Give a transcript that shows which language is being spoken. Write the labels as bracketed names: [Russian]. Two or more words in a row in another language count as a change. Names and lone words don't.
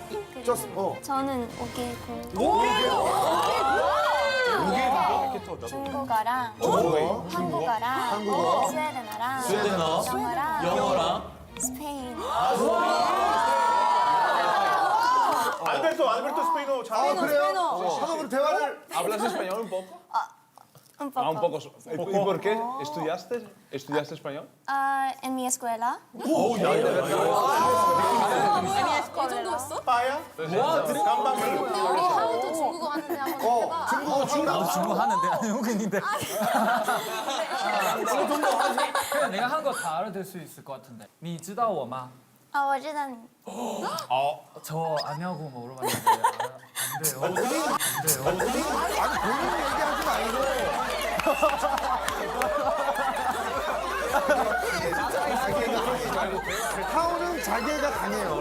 [Korean] 저는 중국어랑 한국어랑 한국어. 스웨덴어랑 스웨덴어, 영어랑 스페인. 알베르토 스페인어 잘. 그래요? 한국으로 대화를. [Spanish] ¿Hablas español un poco? Un poco. Ah, un poco. ¿Y por qué? ¿Estudiaste español? En mi escuela. [Korean] 이 정도 했어? 근데 우리 하우도 중국어 하는데 한번 해봐. 중국 하는데 아니 한국인인데. 그냥 내가 한 거 다 알아들 수 있을 것 같은데. [Chinese] 你知道我吗? 我知道你. [Korean] 저 아냐고 물어봤는데 안 돼요. 안 돼요. 아니, 본인 얘기하지 말고. 하우는 자기가 강해요.